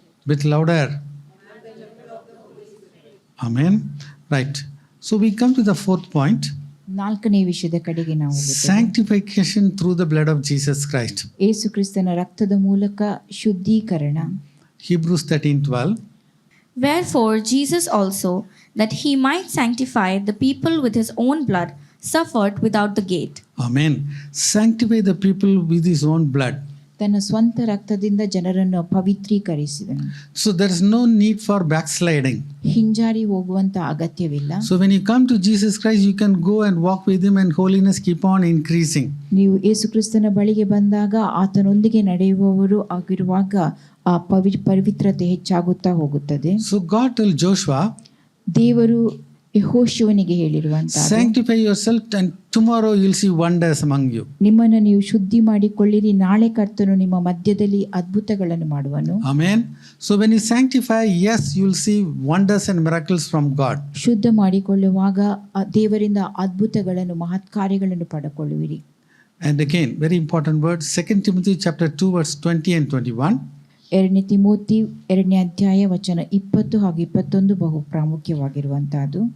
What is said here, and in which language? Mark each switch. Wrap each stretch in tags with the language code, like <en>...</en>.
<en>Bit louder. Amen. Right. So we come to the fourth point.</en> <kn>4ನೇ ವಿಷಯದ ಕಡೆಗೆ ನಾವು ಹೋಗುತ್ತೇವೆ.</kn> <en>Sanctification through the blood of Jesus Christ.</en> <kn>ಯೇಸು ಕ್ರಿಸ್ತನ ರಕ್ತದ ಮೂಲಕ ಶುದ್ಧೀಕರಣ.</kn> <en>Hebrews 13:12. Wherefore Jesus also, that he might sanctify the people with his own blood, suffered without the gate. Amen. Sanctify the people with his own blood.</en> <kn>ತನ್ನ ಸ್ವಂತ ರಕ್ತದಿಂದ ಜನರನ್ನು ಪವಿತ್ರೀಕರಿಸಿದನು.</kn> <en>So there is no need for backsliding.</en> <kn>ಹಿಂಜಾರಿ ಹೋಗುವಂತ ಅಗತ್ಯವಿಲ್ಲ.</kn> <en>So when you come to Jesus Christ, you can go and walk with him and holiness keep on increasing.</en> <kn>ನೀವು ಯೇಸು ಕ್ರಿಸ್ತನ ಬಳಿಗೆ ಬಂದಾಗ ಆತನೊಂದಿಗೆ ನಡೆಯುವವರು ಆಗಿರುವಾಗ ಆ ಪವಿತ್ರತೆ ಹೆಚ್ಚಾಗುತ್ತಾ ಹೋಗುತ್ತದೆ.</kn> <en>So God told Joshua,</en> <kn>ದೇವರು ಯೆಹೋಶುವನಿಗೆ ಹೇಳಿರುವಂತಹ</kn> <en>sanctify yourself and tomorrow you'll see wonders among you.</en> <kn>ನಿಮ್ಮನ್ನು ನೀವು ಶುದ್ಧಿ ಮಾಡಿಕೊಳ್ಳಿರಿ, ನಾಳೆ ಕರ್ತನು ನಿಮ್ಮ ಮಧ್ಯದಲ್ಲಿ ಅದ್ಭುತಗಳನ್ನು ಮಾಡುವನು.</kn> <en>Amen. So when you sanctify, yes, you'll see wonders and miracles from God.</en> <kn>ಶುದ್ಧ ಮಾಡಿಕೊಳ್ಳುವಾಗ ದೇವರಿಂದ ಅದ್ಭುತಗಳನ್ನು ಮಹತ್ ಕಾರ್ಯಗಳನ್ನು ಪಡೆದುಕೊಳ್ಳುವಿರಿ.</kn> <en>And again, very important word, 2 Timothy chapter 2 verse 20 and 21.</en> <kn>2 Timothy 2ನೇ ಅಧ್ಯಾಯ ವಚನ 20 ಹಾಗೂ 21 ಬಹು ಪ್ರಾಮುಖ್ಯವಾಗಿರುವಂತಹದ್ದು.</kn>